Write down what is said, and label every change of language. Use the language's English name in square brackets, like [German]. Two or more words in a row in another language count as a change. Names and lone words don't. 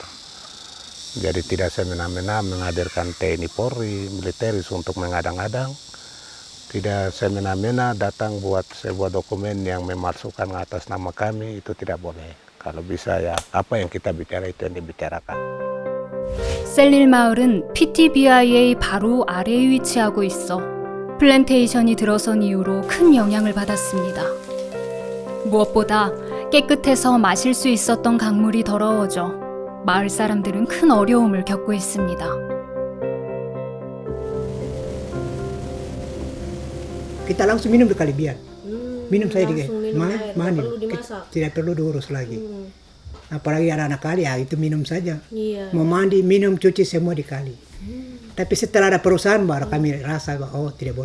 [Indonesian] Jadi tidak semena-mena menghadirkan TNI Polri, militeris untuk mengadang-adang, tidak semena-mena datang buat sebuah dokumen yang memasukkan atas nama kami, itu tidak boleh. Kalau bisa ya apa yang kita bicara itu yang dibicarakan. [Korean] 셀릴 마을은 PTBI의 바로 아래에 위치하고 있어 플랜테이션이 들어선 이후로 큰 영향을 받았습니다. 무엇보다 깨끗해서 마실 수 있었던 강물이 더러워져 마을 사람들은 큰 어려움을 겪고 있습니다. [Indonesian] Kita langsung minum di Kalibian. Minum saya di mandi, perlu dimasak. tidak perlu diurus lagi. Apalagi anak-anak kali ya itu minum saja. Iya. Mau mandi, minum, cuci semua di kali. Tapi setelah ada perusahaan baru kami rasa bahwa tidak boleh.